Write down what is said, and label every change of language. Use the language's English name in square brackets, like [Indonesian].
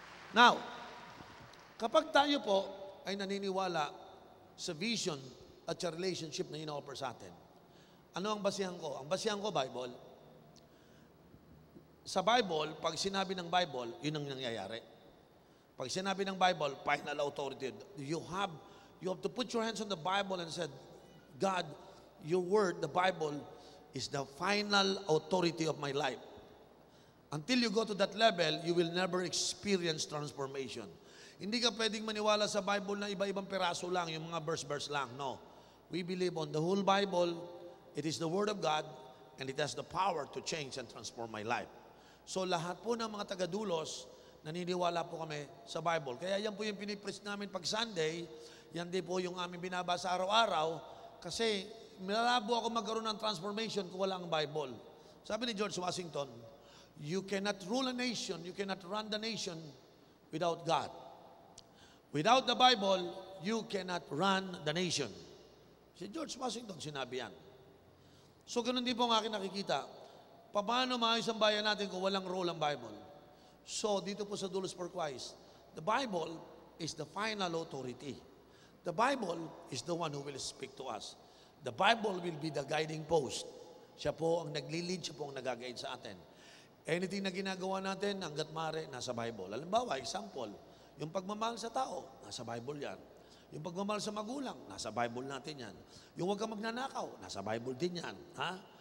[Filipino] Now, kapag tayo po ay naniniwala sa vision at sa relationship na ino-offer sa atin, ano ang basihan ko? Ang basihan ko, Bible. Sa Bible, pag sinabi ng Bible, yun ang nangyayari. Pag sinabi ng Bible, final authority. [English] You have to put your hands on the Bible and said, God, your word, the Bible, is the final authority of my life. Until you go to that level, you will never experience transformation. [Filipino] Hindi ka pwedeng maniwala sa Bible na iba-ibang piraso lang, yung mga verse lang. No. [English] We believe on the whole Bible. It is the Word of God, and it has the power to change and transform my life. [Filipino] So lahat po ng mga taga-dulos, naniniwala po kami sa Bible. Kaya yan po yung pinipreach namin pag Sunday, yan din po yung aming binabasa araw-araw, kasi malabo ako magkaroon ng transformation kung wala ang Bible. Sabi ni George Washington, [English] you cannot rule a nation, you cannot run the nation without God. Without the Bible, you cannot run the nation. [Filipino] Si George Washington, sinabi yan. So, ganun din po ang aking nakikita. Paano maayos ang bayan natin kung walang role ang Bible? [English] So, [Filipino] dito po sa [English] Dulos for Christ, the Bible is the final authority. The Bible is the one who will speak to us. The Bible will be the guiding post. [Filipino] Siya po ang naglilid, siya po ang nag-guide sa atin. Anything na ginagawa natin, hanggat maaari, nasa Bible. Halimbawa, example, yung pagmamahal sa tao, nasa Bible yan. Yung pagmamahal sa magulang, nasa Bible natin yan. Yung huwag kang magnanakaw, nasa Bible din yan. Ha?